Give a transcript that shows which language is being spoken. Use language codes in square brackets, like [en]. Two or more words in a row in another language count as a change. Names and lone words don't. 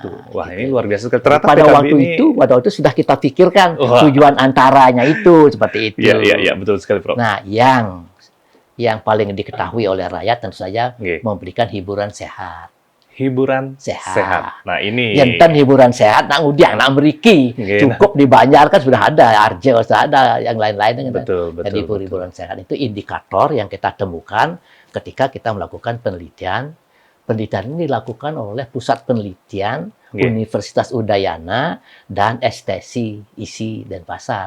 [id] Nah, Wah, gitu. ini luar biasa sekali. Ternyata pada PKB waktu ini, pada waktu sudah kita pikirkan Wah. tujuan antaranya itu seperti itu. ya, betul sekali, Prof. Nah, yang paling diketahui oleh rakyat tentu saja Oke. memberikan hiburan sehat. Hiburan Sehat. sehat. Nah, ini [ban] Enten [id] hiburan sehat, [ban] nak udiang, nak meriki, [id] Oke, cukup di Banjar kan sudah ada, Arjo sudah ada, yang lain-lain kan. betul, Jadi betul. hiburan sehat itu indikator yang kita temukan ketika kita melakukan penelitian. Penelitian ini dilakukan oleh Pusat Penelitian Oke. Universitas Udayana dan STSI Isi dan Pasar.